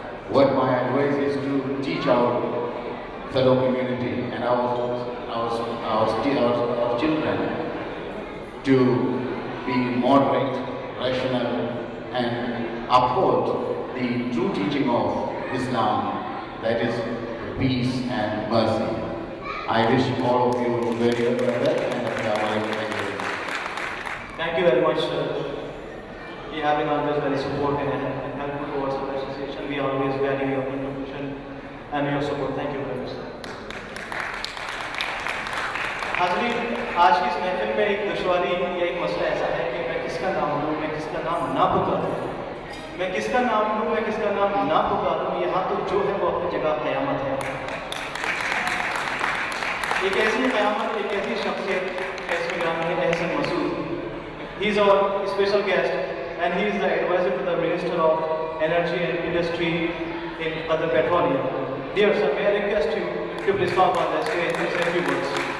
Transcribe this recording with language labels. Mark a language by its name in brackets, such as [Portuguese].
[English] What my advice is to teach our fellow community and our children to be moderate, rational, and uphold the true teaching of Islam, that is peace and mercy. I wish all of you very well and Thank you very much, sir. You have been always very supportive and helpful towards our association. We always value your contribution and your support. Thank you very much, sir. [Hindi] हाज़रीन, आज की इस महफिल में एक दुश्वारी या एक मसला ऐसा है कि मैं किसका नाम लूँ, मैं किसका नाम ना पुकारूँ, मैं किसका नाम लूँ, मैं किसका नाम ना पुकारूँ। यहाँ तो जो है वो अपनी जगह क़यामत है। एक ऐसी क़यामत, एक ऐसी शख्सियत ऐसे नाम है Ehsan Masood. [English] He is our special guest and he is the advisor to the Minister of Energy and Industry in Qatar Petroleum. Dear sir, may I request you to please come on the stage and say a few words.